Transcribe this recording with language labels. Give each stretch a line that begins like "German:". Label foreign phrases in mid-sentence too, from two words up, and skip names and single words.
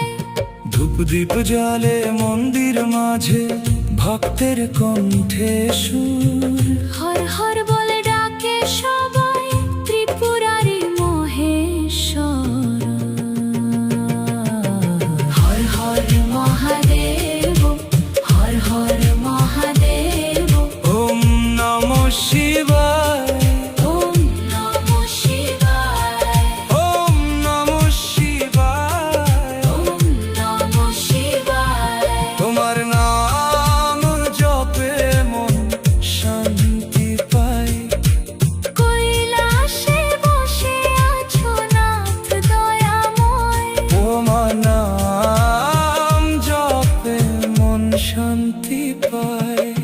Bangla: ধূপদীপ জ্বালে মন্দির মাঝে ভক্তের কণ্ঠে সুর। হর হর বলে ডাকে সবাই ত্রিপুরারি মহেশ্বর।
Sanskrit: হর হর মহাদেব, হর হর মহাদেব, ওম নমঃ শিবায়, ওম নমঃ শিবায়, ওম নমঃ শিবায়। ওম নমঃ শিবায়।
Bangla: তোমার নাম জপে মন শান্তি পায়। কৈলাসে বসে আছো নাথ দয়াময়, তোমার নাম জপে মন শান্তি পায়।